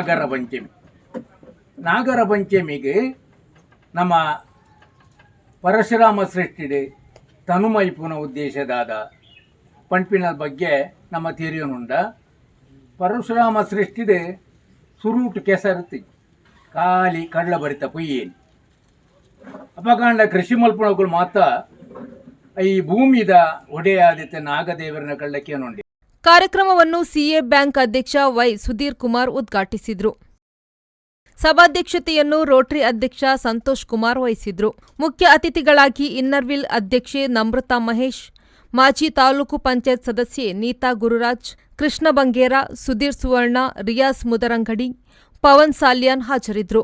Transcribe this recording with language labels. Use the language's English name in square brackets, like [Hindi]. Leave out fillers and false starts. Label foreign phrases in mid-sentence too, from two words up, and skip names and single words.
[Tulu] ನಾಗರ ಪಂಚಮಿಗೆ ನಮ್ಮ ಪರಶುರಾಮ ಸೃಷ್ಟಿಡೆ ತನುಮೈಪುನ ಉದ್ದೇಶದಾದ ಪಂಪಿನ ಬಗ್ಗೆ ನಮ್ಮ ತಿರಿಯನುಂಡ ಪರಶುರಾಮ ಸೃಷ್ಟಿಡೆ ಸುರೂಟು ಕೆಸರು ಖಾಲಿ ಕಡ್ಲ ಬರಿತ ಪುಯ್ಯೇನು ಅಪಕಾಂಡ ಕೃಷಿ ಮಲ್ಪುಣಗಳು ಮಾತ್ರ ಈ ಭೂಮಿದ ಒಡೆಯಾದಿತ್ತ ನಾಗದೇವರನ ಕಳ್ಳಕ್ಕೆ ನೋಡಿ. [Kannada] ಕಾರ್ಯಕ್ರಮವನ್ನು ಸಿಎ ಬ್ಯಾಂಕ್ ಅಧ್ಯಕ್ಷ ವೈ ಸುಧೀರ್ ಕುಮಾರ್ ಉದ್ಘಾಟಿಸಿದರು. ಸಭಾಧ್ಯಕ್ಷತೆಯನ್ನು ರೋಟರಿ ಅಧ್ಯಕ್ಷ ಸಂತೋಷ್ ಕುಮಾರ್ ವಹಿಸಿದ್ರು. ಮುಖ್ಯ ಅತಿಥಿಗಳಾಗಿ ಇನ್ನರ್ವಿಲ್ ಅಧ್ಯಕ್ಷೆ ನಮ್ರತಾ ಮಹೇಶ್, ಮಾಜಿ ತಾಲೂಕು ಪಂಚಾಯತ್ ಸದಸ್ಯೆ ನೀತಾ ಗುರುರಾಜ್, ಕೃಷ್ಣ ಬಂಗೇರ, ಸುಧೀರ್ ಸುವರ್ಣ, ರಿಯಾಸ್ ಮುದರಂಗಡಿ, ಪವನ್ ಸಾಲ್ಯಾನ್ ಹಾಜರಿದ್ದರು.